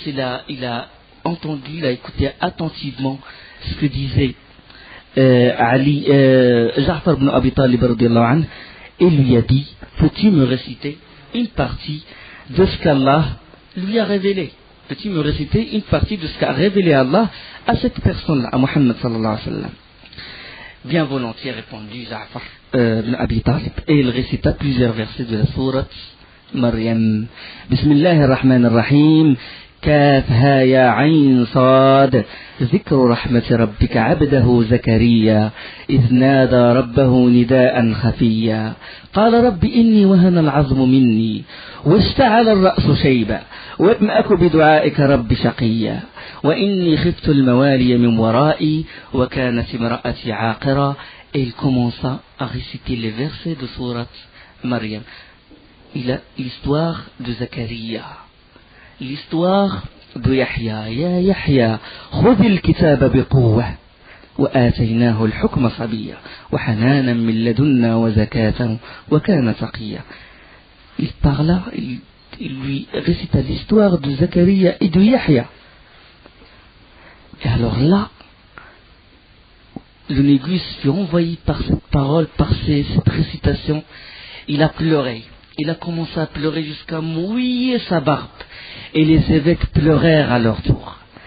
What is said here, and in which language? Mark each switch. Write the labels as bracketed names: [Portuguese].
[French] Il a entendu, il a écouté attentivement ce que disait Ja'far ibn Abi Talib radiyallahu anhu, et lui a dit, peux-tu me réciter une partie de ce qu'Allah lui a révélé? Peux-tu me réciter une partie de ce qu'a révélé Allah à cette personne-là, à Muhammad sallallahu alayhi wa sallam? Bien volontiers, répondit Ja'far ibn Abi Talib, et il récita plusieurs versets de la sourate Maryam. [Arabic] Bismillahir-Rahmanir-Rahim. كافها يا عين صاد ذكر رحمة ربك عبده زكريا إذ نادى ربه نداء خفيا قال رب إني وهن العظم مني واشتعل الرأس شيبا ولم أك بدعائك رب شقيا وإني خفت الموالي من ورائي وكانت امرأتي عاقرا. [French] Et il commença à réciter les versets de sourate Maryam. Il a l'histoire de Zacharia, l'histoire de Yahya. [Arabic] Ya Yahya, خذ الكتاب بقوة وآتيناه الحكم صبيا وحنانا من لدنا وزكاة وكان تقيا. [French] Il parla, il lui récita l'histoire de Zacharia et de Yahya. Et alors là, le négus fut envahi par cette parole, par cette récitation. Il a pleuré. Il a commencé à pleurer jusqu'à mouiller sa barbe. Et les évêques pleurèrent à leur tour.